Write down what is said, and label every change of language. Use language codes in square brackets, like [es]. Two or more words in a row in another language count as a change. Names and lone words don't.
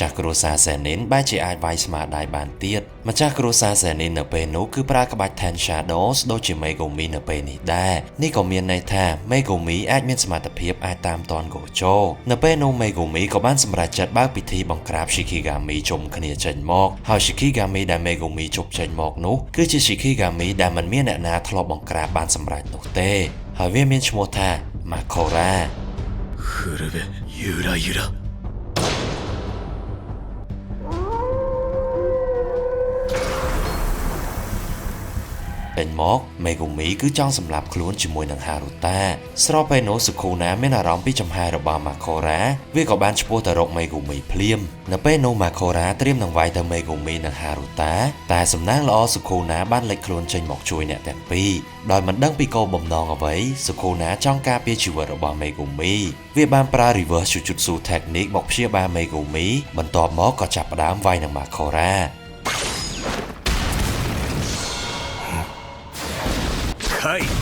[km] ស់គ្រួសារ Senin បែរជាអាចវាយស្មារតីបានទៀតម្ចាស់គ្រួសារ Senin នៅពេលនោះគឺប្រើក្បាច់ Ten Shadows ដូចជា Megumi នៅពេលនេះដែរនេះក៏មានន័យថា Megumi អាចមានសមត្ថភាពអាចតាមទាន់ Gojo នៅពេលនោះ Megumi ក៏បានសម្រេចចិត្តបើកពិធីបង្ក្រាប Shikigami ជុំគ្នាចេញមកហើយ Shikigami ដែល Megumi ជប់ចេញមកនោះគឺជា Shikigami ដែលមិនមានអ្នកណាធ្លាប់បង្ក្រាបបានសម្រេចនោះទេហើយវាមានឈ្មោះថា Makora [ja] 古部ゆらゆら [km] ពេញមក Megumi គឺចង់សម្លាប់ខ្លួនជាមួយនឹង Haruta ស្របពេលនោះ Sukuna មានអារម្មណ៍ពីចំហាយរបស់ Makora វា ក៏បានឆ្ពោះទៅរក Megumi ភ្លាមនៅពេលនោះ Makora ត្រៀមនឹងវាយទៅ Megumi និង Haruta តែសំណាងល្អ Sukuna បានលេចខ្លួនចេញមកជួយអ្នកទាំងពីរដោយមិនដឹងពីគោលបំណងអ្វី Sukuna ចង់ការពារជីវិតរបស់ Megumi វាបានប្រើ Reverse Jujutsu Technique មកព្យាបាល Megumi បន្ទាប់មកក៏ចាប់ផ្ដើមវាយនឹង Makora [ja] はい